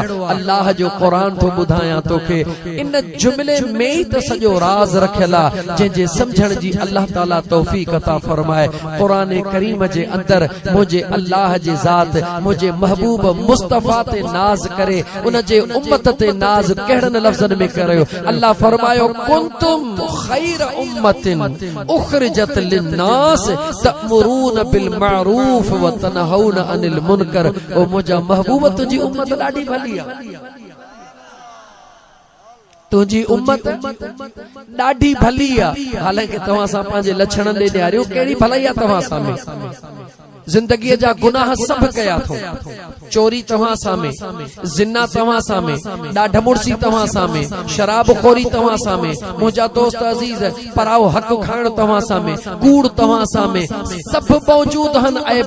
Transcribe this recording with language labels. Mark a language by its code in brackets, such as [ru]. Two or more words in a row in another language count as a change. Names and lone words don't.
[sd] अल्लाह जो कुरान तो ॿुधायां तोखे, इन जुमले में ही त सॼो राज रखियल आ, जंहिंजे समझण जी अल्लाह ताला तौफीक अता फरमाए। कुरान करीम जे अंदर मुझे अल्लाह जी ज़ात, मुझे महबूब मुस्तफा ते नाज करे, उन जे उम्मत ते नाज कहिड़नि लफ्ज़नि में करियो? अल्लाह फरमायो [ar] كنتم خير أمة أخرجت للناس تأمرون بالمعروف وتنهون عن المنكر. [sd] ओ मुझा महबूब तुझी उम्मत ॾाढी भली आहे, तुझी उम्मत ॾाढी भली आहे। हालांकि तव्हां सां पंहिंजे लक्षणनि ॾे ॾियारियो, कहिड़ी भलाई आहे तव्हां सां में? जिंदगी जा गुनाह सब कया थो, चोरी तव्हां सामे, जिन्ना तव्हां सामे, ॾाढ मुड़सी तव्हां सामे, शराब खोरी तव्हां सामे, मुंहिंजा दोस्त अजीज पराओ हक खाइण तव्हां सामे, कूड़ तव्हां सामे, सब मौजूद हन ऐब।